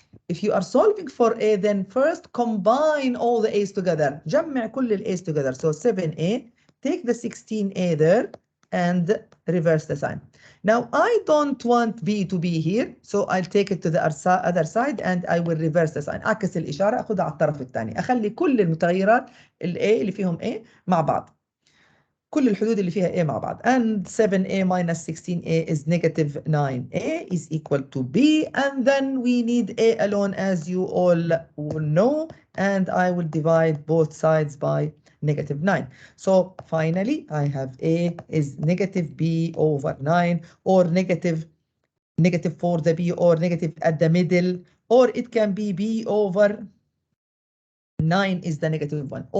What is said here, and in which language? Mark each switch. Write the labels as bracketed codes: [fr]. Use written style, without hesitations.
[en] If you are solving for a, then first combine all the a's together. [ar] جمع كل [en] الa's together. So 7a, take the 16a there and reverse the sign. Now, I don't want B to be here, so I'll take it to the other side and I will reverse the sign. [ar] أعكس الإشارة، أخذها على الطرف الثاني، أخلي كل المتغيرات ال A اللي فيهم A مع بعض. كل الحدود اللي فيها A مع بعض. [en] And 7A minus 16A is negative 9A is equal to B. And then we need A alone, as you all know. And I will divide both sides by negative 9. So finally, I have A is negative B over 9, or negative for the B, or negative at the middle, or it can be B over 9 is the negative one.